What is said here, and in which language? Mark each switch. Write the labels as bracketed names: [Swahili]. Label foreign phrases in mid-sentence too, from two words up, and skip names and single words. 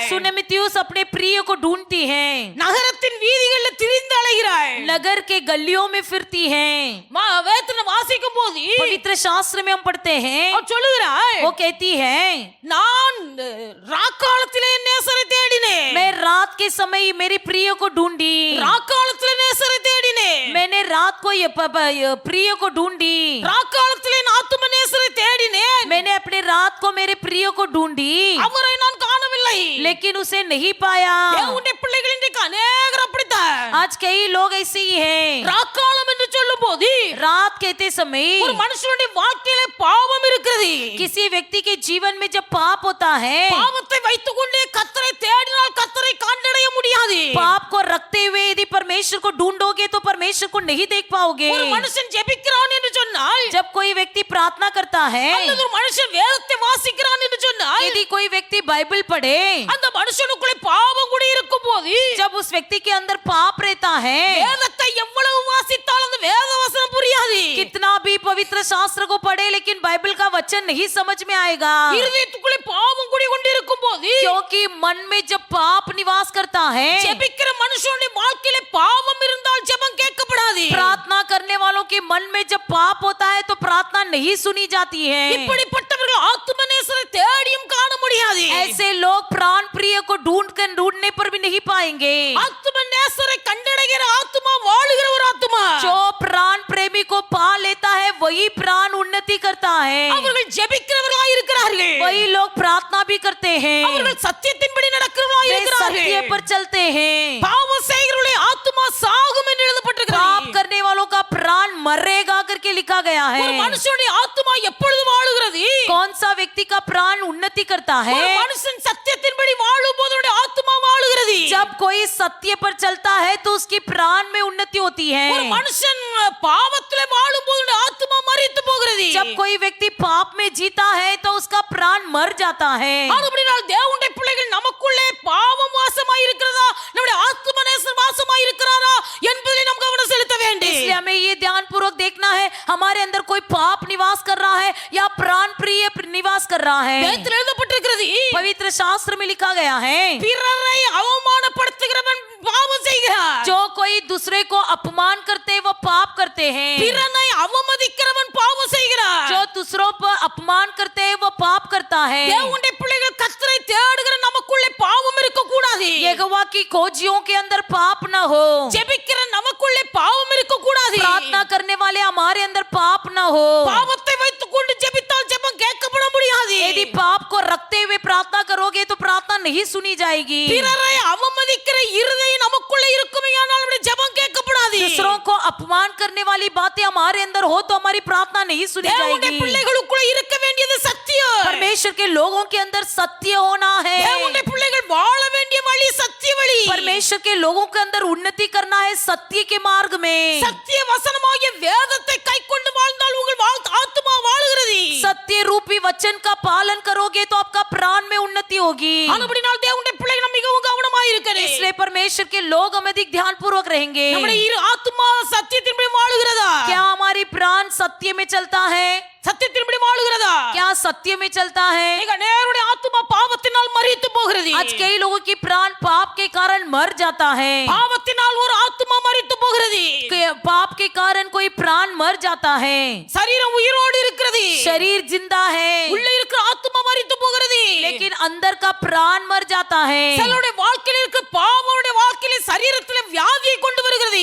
[Hindi] सुनमितियुस अपने प्रिय को ढूंढती है, [Tamil] நகரத்தின் வீதிகளில் திரிந்து அலைகிறாய். [Hindi] नगर के गलियों में फिरती है। [Tamil] வேதத்தில் வாசிக்கும் போது [Hindi] पवित्र शास्त्र में हम पढ़ते हैं, [Tamil] அவள் சொல்லுகிறாய், [Hindi] वो कहती है [Tamil] நான் ராக்காலத்திலே நேசரை தேடினேன். [Hindi] मैं रात के समय मेरी प्रिय को ढूंढी, [Tamil] ராக்காலத்திலே நேசரை தேடினேன். [Hindi] मैंने रात को ये प्रिय को ढूंढी, [Tamil] ராக்காலத்திலே ஆத்தும நேசரை தேடினேன். [Hindi] मैंने अपने रात को मेरे प्रिय को ढूंढी, [Tamil] அவரை நான் காணவில்லை. [Hindi] लेकिन उसे नहीं पाया। [Tamil] தேவனுடைய பிள்ளைகள் இன்றைக்கு அநேகர் அப்படித்தான். [Hindi] आज कई लोग ऐसे ही हैं, [Tamil] ராக்காலம் என்று சொல்லும் போது [Hindi] रात कहते समय [Tamil] ஒரு மனுஷனுடைய வாழ்க்கையில பாவம் இருக்கிறது. [Hindi] किसी व्यक्ति के जीवन में जब पाप होता है, [Tamil] பாவத்தை வைத்துக் கொண்டே கர்த்தரை தேடினால் கர்த்தரை கண்டடைய முடியாது. [Hindi] पाप को रखते हुए यदि परमेश्वर को ढूंढोगे तो परमेश्वर को नहीं देख पाओगे। [Tamil] ஒரு மனுஷன் ஜெபிக்கிறான் என்று சொன்னால், [Hindi] जब कोई व्यक्ति प्रार्थना करता है, [Tamil] அல்லது ஒரு மனுஷன் வேதத்தை வாசிக்கிறான் என்று சொன்னால், [Hindi] यदि कोई व्यक्ति बाइबल पढ़े, [Tamil] அந்த மனுஷனுக்குள்ளே பாவம் கூட இருக்கும் போது [Hindi] जब उस व्यक्ति के अंदर पाप रहता है, [Tamil] வேதத்தை எவ்வளவு வாசித்தாலும் அந்த வேத வசனம் புரியாது. [Hindi] कितना भी पवित्र शास्त्र को पढ़े लेकिन बाइबल का वचन नहीं समझ में आएगा, [Tamil] இருதயத்துக்குள்ளே பாவம் கூட கொண்டிருக்கும் போது [Hindi] क्योंकि मन में जब पाप निवास करता है, [Tamil] ஜெபிக்கிற மனுஷனுடைய வாழ்க்கையில பாவம் இருந்தால் ஜெபம் கேட்கப்படாது. [Hindi] प्रार्थना करने वालों के मन में जब पाप होता है तो प्रार्थना नहीं सुनी जाती है। [Tamil] இப்படிப்பட்டவர்கள் ஜெபிக்கிறவர்கள் ஆத்துமநேசரை தேடியும் காண முடியாது. [Hindi] ऐसे लोग प्राण प्रिय को ढूंढने पर भी नहीं पाएंगे. [Tamil] ஆத்துமநேசரை கண்டடைகிற ஆத்துமா வாழுகிற ஒரு ஆத்துமா. [Hindi] जो प्राण प्रेमी को पा लेता है वही प्राण उन्नति करता है. [Tamil] அவர்கள் ஜெபிக்கிறவர்களாய் இருக்கிறார்கள். [Hindi] वही लोग प्रार्थना भी करते हैं. [Tamil] அவர்கள் சத்தியத்தின்படி நடக்கிறவர்களாய் [Hindi] वे [Tamil] இருக்கிறார்கள். [Hindi] सत्य पर चलते हैं. [Tamil] பாவம் செய்கிறவர்களுடைய ஆத்துமா சாகும் என்று [Hindi] पाप [Tamil] எழுதப்பட்டிருக்கிறது. [Hindi] करने वालों का प्राण मरेगा करके लिखा गया [Tamil] ஒரு [Hindi] है. [Tamil] மனுஷனுடைய ஆத்துமா எப்பொழுது வாழுகிறது? [Hindi] कौन सा व्यक्ति का प्राण उन्नति करता है? [Tamil] ஒரு மனுஷன் சத்தியத்தின்படி வாழும்போது அவனுடைய ஆத்துமா வாழுகிறது. [Hindi] जब कोई सत्य पर चलता है तो उसकी प्राण में उन्नति होती [Tamil] ஒரு [Hindi] है. [Tamil] மனுஷன் பாவத்திலே வாழும்போது அவனுடைய ஆத்துமா மரித்து போகிறது. [Hindi] जब कोई व्यक्ति पाप में जीता है तो उसका प्राण मर जाता है. [Tamil] அதுபடினால் தேவனுடைய பிள்ளைகள் நமக்குள்ளே பாவம் வாசமாய் இருக்கிறதா, நம்முடைய ஆத்துமநேசர் வாசமாய் இருக்கிறாரா என்பதிலே நாம் கவனம் செலுத்த வேண்டும். [Hindi] इसलिए हमें ये ध्यान पूर्वक देखना है हमारे अंदर कोई पाप निवास कर रहा है या प्राण प्रिय निवास कर रहा है. [Tamil] வேதத்தில் எழுதப்பட்டிருக்கிறது, [Hindi] पवित्र शास्त्र में लिखा गया है [Tamil] பிறரை அவமானப்படுத்துகிறவன் பாவம் செய்கிறான். [Hindi] जो कोई दूसरे को अपमान करते वो पाप करते हैं. [Tamil] பிறனை அவமதிக்கிறவன் பாவம் செய்கிறான். [Hindi] जो दूसरों पर अपमान करते हैं वो पाप करता है. [Tamil] தேவனுடைய பிள்ளைகள் கர்த்தரை தேடுகிற நமக்குள்ளே பாவம் இருக்க கூடாது. [Hindi] यहोवा की खोजियों के अंदर पाप न हो. [Tamil] ஜெபிக்கிற நமக்குள்ளே பாவம் இருக்க கூடாது. [Hindi] प्रार्थना करने वाले हमारे अंदर पाप न हो. [Tamil] பாவத்தை வைத்துக்கொண்டு ஜெபித்தால் ஜெபம் கேட்கப்பட முடியாது. [Hindi] यदि पाप को रखते हुए प्रार्थना करोगे तो प्रार्थना नहीं सुनी जाएगी. [Tamil] பிறரை அவமதிக்கிற இருதயம் நமக்குள்ளே இருக்குமேயானால் நம்முடைய ஜெபம் கேட்கப்படாது. [Hindi] दूसरों को अपमान करने वाली बातें हमारे अंदर हो तो हमारी प्रार्थना नहीं सुनी [Tamil] தேவனுடைய [Hindi] जाएगी. [Tamil] பிள்ளைகளுக்குள்ளே இருக்க வேண்டியது சத்தியம். [Hindi] परमेश्वर के लोगों के अंदर सत्य होना है. [Tamil] தேவனுடைய பிள்ளைகள் வாழ வேண்டிய வழி சத்திய வழி. [Hindi] परमेश्वर के लोगों के अंदर उन्नति करना है सत्य के मार्ग में. [Tamil] சத்திய வசனமாகிய வேதத்தை கைக்கொண்டு வாழ்ந்தால் உங்கள் ஆத்துமா வாழுகிறது. [Hindi] सत्य रूपी वचन का पालन करोगे तो आपका प्राण में उन्नति होगी. [Tamil] அதுபடினால் தேவனுடைய பிள்ளைகள் நாம் மிகவும் கவனமாய் இருக்கணும். [Hindi] इसलिए परमेश्वर के लोग हम अधिक ध्यान पूर्वक रहेंगे. [Tamil] நம்முடைய ஆத்துமா சத்தியத்தின்படி வாழுகிறதா? [Hindi] क्या हमारी प्राण सत्य में चलता है? [Tamil] சத்தியத்தின்படி வாழுகிறதா? [Hindi] क्या सत्य में चलता है? [Tamil] நீங்க நேருடைய ஆத்துமா பாவத்தினால் மரித்து போகிறது. [Hindi] आज कई लोगों की प्राण पाप के कारण मर जाता है. [Tamil] பாவத்தினால் ஒரு ஆத்துமா மரித்து போகிறது. [Hindi] पाप के कारण कोई प्राण मर जाता है. [Tamil] சரீரம் உயிரோடு இருக்கிறது. [Hindi] शरीर जिंदा है [Tamil] உள்ளே இருக்கிற ஆத்துமா மரித்து போகிறது. [Hindi] लेकिन अंदर का प्राण मर जाता है. [Tamil] சிலருடைய வாழ்க்கையில் இருக்க பாவமுடைய வாழ்க்கையில சரீரத்திலே வியாதியை கொண்டு வருகிறது.